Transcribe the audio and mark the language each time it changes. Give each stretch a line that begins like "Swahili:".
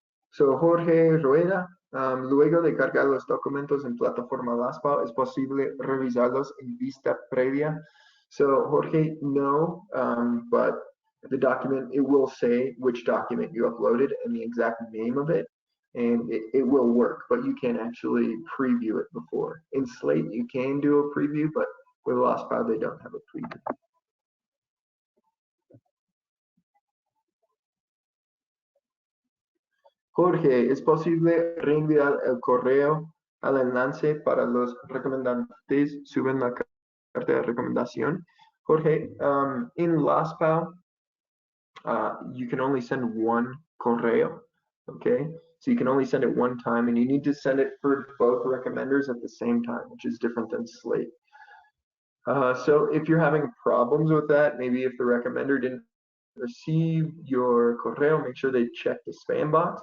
Spanish: So Jorge Rueda, luego de cargar los documentos en plataforma LastPal, ¿es posible revisarlos en vista previa?
English: So Jorge, no, but the document, it will say which document you uploaded and the exact name of it, and it will work, but you can actually preview it before. In Slate, you can do a preview, but with LastPal, they don't have a preview.
Spanish: Jorge, ¿es posible reenviar el correo al enlace para los recomendantes suben la carta de recomendación?
English: Jorge, in LastPal, you can only send one correo, okay? So you can only send it one time, and you need to send it for both recommenders at the same time, which is different than Slate. So if you're having problems with that, maybe if the recommender didn't receive your correo, make sure they check the spam box.